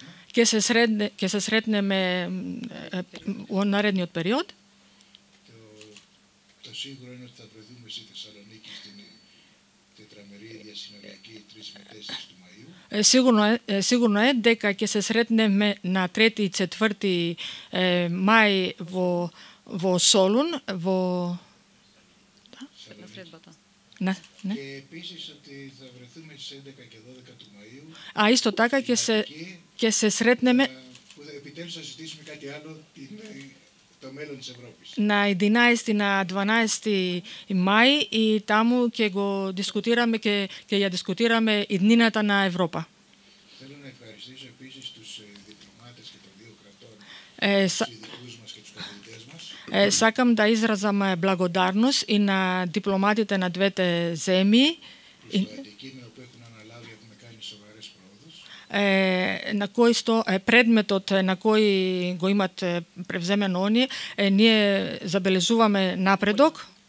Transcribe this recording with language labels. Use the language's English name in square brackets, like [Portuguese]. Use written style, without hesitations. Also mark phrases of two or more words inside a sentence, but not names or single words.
[Macedonian] και се сретнеме во наредниот период. [Greek] Το σίγουρο είναι ότι θα βρεθούμε στη Θεσσαλονίκη στην τετραμερή διασυνοριακή 3 με 4 του Μαΐου. [Macedonian] Сигурно е дека ќе се сретнеме на 3 и 4 мај во Солун, во [Greek] Και επίσης ότι θα βρεθούμε στις 11 και 12 του Μαΐου. [Macedonian] Исто така ќе се сретнеме [Greek] που επιτέλους θα συζητήσουμε κάτι άλλο, το μέλλον της Ευρώπης. [Macedonian] На 11 и на 12 мај и таму ќе го дискутираме, ќе ја дискутираме иднината на Европа. [Greek] Θέλω να ευχαριστήσω επίσης τους διπλωμάτες και των δύο κρατών, τους ειδικούς μας και τους καθηγητές μας. [Macedonian] Сакам да изразам благодарност и на дипломатите на двете земји. На кој предметот на кој го имат превземено оние, ние забележуваме напредок.